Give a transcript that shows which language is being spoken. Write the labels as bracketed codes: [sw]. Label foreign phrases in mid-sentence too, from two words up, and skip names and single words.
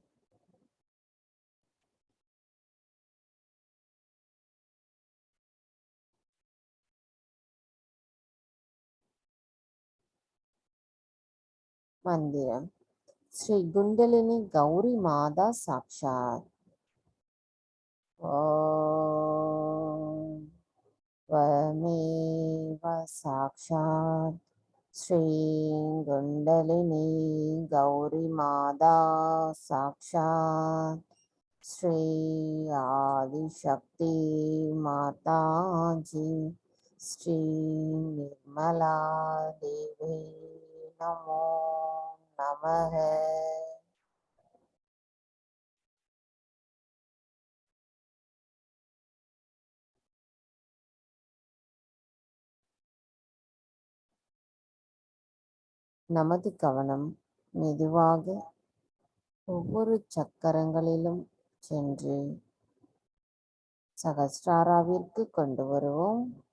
[ta] மந்திரம் ஸ்ரீ குண்டலினி கௌரி மாதா சாக்ஷாத். [sa] ஓம் त्वमेव साक्षात् श्री कुण्डलिनी गौरी माता साक्षात् श्री आदिशक्ति माता जी श्री निर्मला देवी नमो नमः. [ta] நமது கவனம் மெதுவாக ஒவ்வொரு சக்கரங்களிலும் சென்று சகஸ்ராராவிற்கு கொண்டு வருவோம்.